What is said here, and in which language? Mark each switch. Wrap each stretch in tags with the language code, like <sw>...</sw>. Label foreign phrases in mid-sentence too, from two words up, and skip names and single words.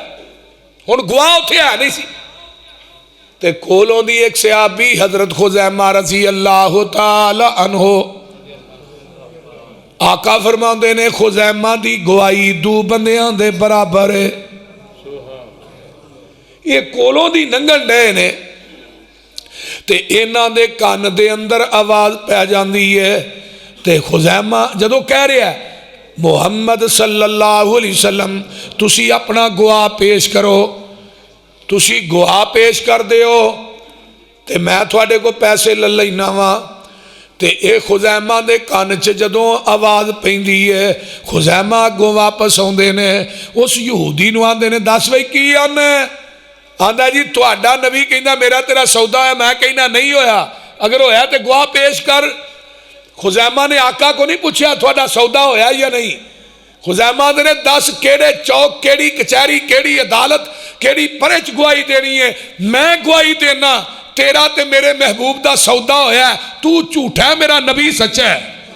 <pa>ਹੁਣ ਗਵਾਹ ਉੱਥੇ ਹੈ ਨਹੀਂ ਸੀ। ਤੇ ਕੋਲੋਂ ਦੀ ਇੱਕ ਸਹਾਬੀ ਹਜ਼ਰਤ ਖ਼ੁਜ਼ੈਮਾ</pa> <ar>رضي الله تعالى عنه,</ar> <pa>ਆਕਾ ਫ਼ਰਮਾਉਂਦੇ ਨੇ ਖ਼ੁਜ਼ੈਮਾ ਦੀ ਗਵਾਹੀ 2 ਬੰਦਿਆਂ ਦੇ ਬਰਾਬਰ ਹੈ। ਇਹ ਕੋਲੋਂ ਦੀ ਲੰਘਣ ਡਏ ਨੇ ਤੇ ਇਨ੍ਹਾਂ ਦੇ ਕੰਨ ਦੇ ਅੰਦਰ ਆਵਾਜ਼ ਪੈ ਜਾਂਦੀ ਹੈ। ਤੇ ਖ਼ੁਜ਼ੈਮਾ ਜਦੋਂ ਕਹਿ ਰਿਹਾ ਮੁਹੰਮਦ</pa> <ar>صلى الله عليه وسلم</ar> <pa>ਤੁਸੀਂ ਆਪਣਾ ਗਵਾਹ ਪੇਸ਼ ਕਰੋ, ਤੁਸੀਂ ਗਵਾਹ ਪੇਸ਼ ਕਰ ਦਿਓ ਤੇ ਮੈਂ ਥੋੜ੍ਹੇ ਕੋ ਪੈਸੇ ਲੈ ਲੈਣਾ ਵਾ। ਤੇ ਇਹ ਖ਼ੁਜ਼ੈਮਾ ਦੇ ਕੰਨ ਚ ਜਦੋਂ ਆਵਾਜ਼ ਪੈਂਦੀ ਹੈ, ਖ਼ੁਜ਼ੈਮਾ ਅੱਗੋਂ ਵਾਪਸ ਆਉਂਦੇ ਨੇ, ਉਸ ਯਹੂਦੀ ਨੂੰ ਆਖਦੇ ਨੇ ਦੱਸ ਬਈ ਕੀ ਆਖਣਾ, ਆਖਦਾ ਜੀ ਤੁਹਾਡਾ ਨਬੀ ਕਹਿੰਦਾ ਮੇਰਾ ਤੇਰਾ ਸੌਦਾ ਹੈ, ਮੈਂ ਕਹਿਨਾ ਨਹੀਂ ਹੋਇਆ, ਅਗਰ ਹੋਇਆ ਤੇ ਗਵਾਹ ਪੇਸ਼ ਕਰ। ਖ਼ੁਜ਼ੈਮਾ ਨੇ ਆਕਾ ਕੋ ਨਹੀਂ ਪੁੱਛਿਆ ਥੋੜ੍ਹਾ ਸੌਦਾ ਹੋਇਆ ਯਾ ਨਹੀਂ, ਖ਼ੁਜ਼ੈਮਾ ਨੇ ਦੱਸ ਕਿਹੜੇ ਚੌਕ, ਕਿਹੜੀ ਕਚਹਿਰੀ, ਕਿਹੜੀ ਅਦਾਲਤ, ਕਿਹੜੀ ਪਰ੍ਹੇ ਚ ਗਵਾਹੀ ਦੇਣੀ ਹੈ, ਮੈਂ ਗਵਾਹੀ ਦੇਨਾ ਤੇਰਾ ਤੇ ਮੇਰੇ ਮਹਿਬੂਬ ਕਾ ਸੌਦਾ ਹੋਇਆ, ਤੂੰ ਝੂਠਾ ਹੈਂ ਮੇਰਾ ਨਬੀ ਸੱਚਾ ਹੈ।</pa>